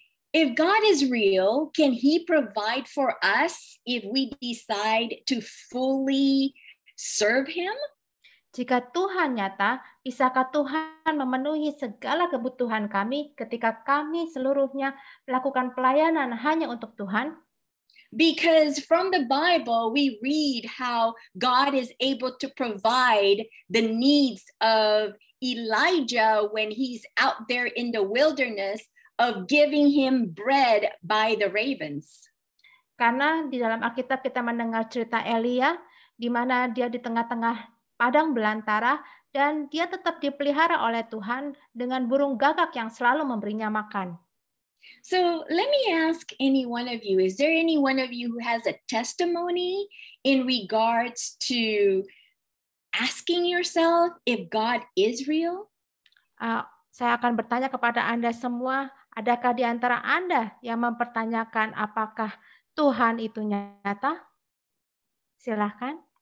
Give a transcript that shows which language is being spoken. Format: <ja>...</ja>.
<en>If God is real, can He provide for us if we decide to fully serve Him?</en> <id>Jika Tuhan nyata, bisakah Tuhan memenuhi segala kebutuhan kami ketika kami seluruhnya melakukan pelayanan hanya untuk Tuhan?</id> <en>Because from the Bible, we read how God is able to provide the needs of Elijah when he's out there in the wilderness of giving him bread by the ravens.</en> <id>Karena di dalam Alkitab kita mendengar cerita Elia, di mana dia di tengah-tengah padang belantara, dan dia tetap dipelihara oleh Tuhan dengan burung gagak yang selalu memberinya makan.</id> <en>So let me ask any one of you, is there any one of you who has a testimony in regards to asking yourself if God is real?</en> <id>Saya akan bertanya kepada Anda semua, adakah di antara Anda yang mempertanyakan apakah Tuhan itu nyata? Silahkan.</id>